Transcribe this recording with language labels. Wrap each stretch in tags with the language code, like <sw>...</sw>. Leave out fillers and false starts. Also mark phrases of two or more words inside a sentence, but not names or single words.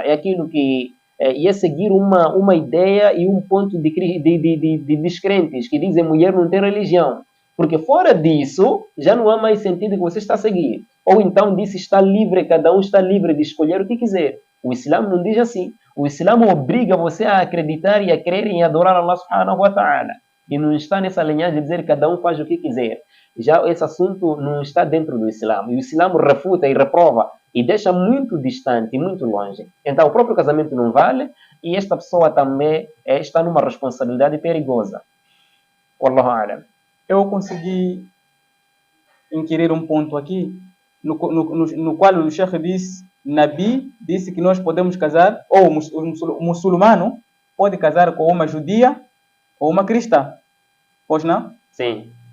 <pt>É aquilo que ia seguir uma ideia e um ponto de descrentes que dizem mulher não tem religião. Porque fora disso, já não há mais sentido que você está a seguir. Ou então disse está livre, cada um está livre de escolher o que quiser. O Islã não diz assim. O Islã obriga você a acreditar e a crer e a adorar</pt> <ar>الله سبحانه وتعالى.</ar> <pt>E não está nessa linhagem de dizer que cada um faz o que quiser. Já esse assunto não está dentro do Islã. E o Islã refuta e reprova e deixa muito distante, muito longe. Então o próprio casamento não vale e esta pessoa também está numa responsabilidade perigosa.</pt> <ar>والله أعلم.</ar> <pt>Eu consegui inquirir um ponto aqui, no qual o Sheikh disse, Nabi disse que nós podemos casar, ou o muçulmano pode casar com uma judia ou uma cristã. Pois não? Sim.</pt>